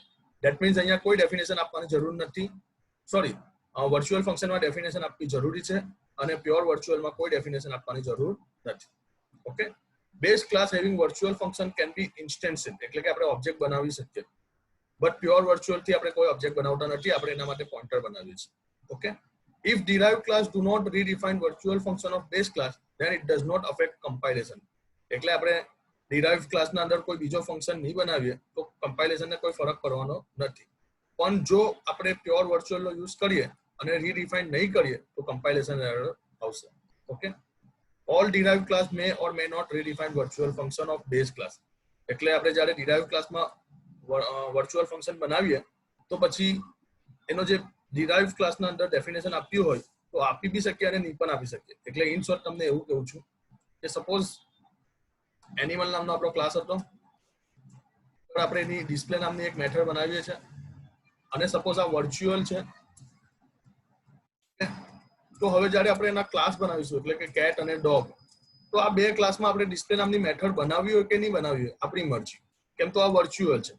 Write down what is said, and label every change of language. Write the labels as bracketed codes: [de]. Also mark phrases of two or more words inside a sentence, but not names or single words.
[gu] ઓકે, [en] that means [gu] અહીંયા કોઈ ડેફિનેશન આપવાની જરૂર નથી. સોરી, [en] virtual functionમાં [gu] ડેફિનેશન આપવી જરૂરી છે અને [en] pure virtualમાં [gu] કોઈ ડેફિનેશન આપવાની જરૂર નથી. ઓકે, [en] base class having virtual function can be instantiated, [gu] એટલે કે આપણે ઓબ્જેક્ટ બનાવી શકીએ, બટ [en] pure virtual [gu] થી આપણે કોઈ ઓબ્જેક્ટ બનાવતા નથી, આપણે એના માટે પોઇન્ટર બનાવીએ છીએ. ઓકે, [en] if derived class do not redefine virtual function of base class, then it does not affect compilation. [gu] એટલે આપણે [en] derived class [gu] ના અંદર કોઈ બીજો ફંક્શન નહીં બનાવીએ તો કમ્પાઇલેશન ને કોઈ ફરક પડવાનો નથી. પણ જો આપણે [en] pure virtual [gu] નો યુઝ કરીએ અને રીડિફાઇન નહીં કરીએ તો [en] compilation error [gu] આવશે. ઓકે, [en] all derived class may or may not redefine virtual function of base class. [gu] એટલે આપણે જ્યારે [en] derived classમાં virtual function [gu] બનાવીએ તો પછી એનો જે [en] derived classના [gu] અંદર ડેફિનેશન આપ્યું હોય તો આપી બી શકીએ અને નહીં પણ આપી શકીએ. એટલે [en] in short [gu] તમને એવું કહું છું કે સપોઝ એનિમલ નામનો આપણો ક્લાસ હતો, આપણે એની ડિસ્પ્લે નામની એક મેથડ બનાવીએ છીએ અને સપોઝ આ વર્ચ્યુઅલ છે, તો હવે જ્યારે આપણે એના ક્લાસ બનાવીશું એટલે કે કેટ અને ડોગ, તો આ બે ક્લાસમાં આપણે ડિસ્પ્લે નામની મેથડ બનાવી હોય કે નહીં બનાવી હોય આપણી મરજી, કેમ તો આ વર્ચ્યુઅલ છે.